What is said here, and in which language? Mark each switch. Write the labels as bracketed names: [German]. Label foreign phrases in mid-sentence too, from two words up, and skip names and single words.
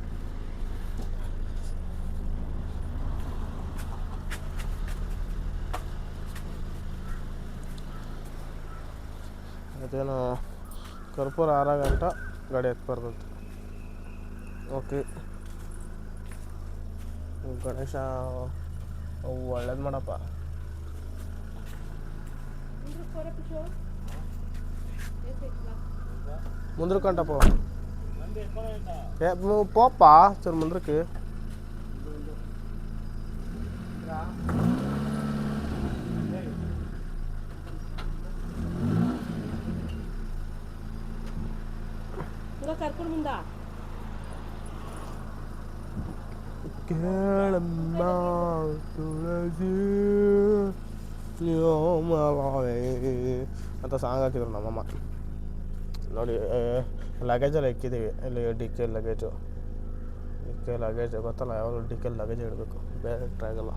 [Kannada] ಅದೇನು ಕರ್ಪೂರ 6 ಗಂಟೆ ಗಾಡಿ ಎತ್ಬಾರ್ದಂತೆ. ಓಕೆ, ಗಣೇಶ ಒಳ್ಳೇದು ಮಾಡಪ್ಪ. ಮುಂದ್ರಕ್ಕಂಟಪ್ಪ [Telugu] పోప్పా చరు ముందరికి. ఇంకా కర్పూరం ఉందా? [Kannada] ಕೇಳಮ್ಮ ತುಳಸಿ ಅಂತ ಸಾಂಗ್ ಹಾಕಿದ್ರು ನಮ್ಮಮ್ಮ. ನೋಡಿ, ಲಗೇಜೆಲ್ಲ ಇಕ್ಕಿದ್ದೀವಿ ಇಲ್ಲಿ. ಡಿಕ್ಕಿ ಲಗೇಜು ಗೊತ್ತಲ್ಲ, ಯಾವಾಗಲೂ ಡಿಕ್ಕಿಯಲ್ಲಿ ಲಗೇಜೇ ಇಡಬೇಕು, ಬೇರೆ ಟ್ರಾಗಲ್ಲ.